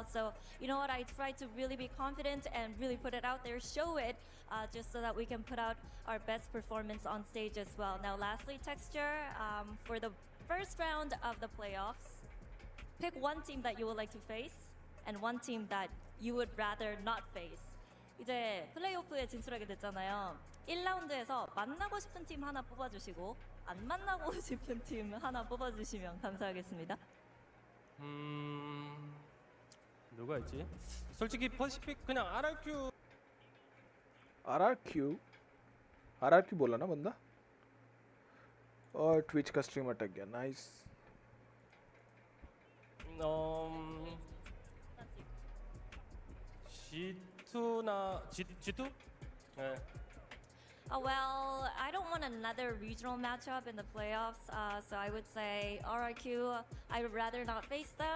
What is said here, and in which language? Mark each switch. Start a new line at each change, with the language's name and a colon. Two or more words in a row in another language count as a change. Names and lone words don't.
English: So, you know what, I try to really be confident and really put it out there, show it, just so that we can put out our best performance on stage as well. Now, lastly, Texture, for the first round of the playoffs, pick one team that you would like to face and one team that you would rather not face.
Korean: 이제 플레이오프에 진출하게 됐잖아요. 1라운드에서 만나고 싶은 팀 하나 뽑아주시고 안 만나고 싶은 팀 하나 뽑아주시면 감사하겠습니다. 누가 있지? 솔직히 퍼시픽 그냥 RRQ
Hindi: RRQ बोला ना बंदा और ट्विच का स्ट्रीम अटक गया नाइस
Korean: G2? 네.
English: Well, I don't want another regional matchup in the playoffs, so I would say RRQ, I would rather not face them.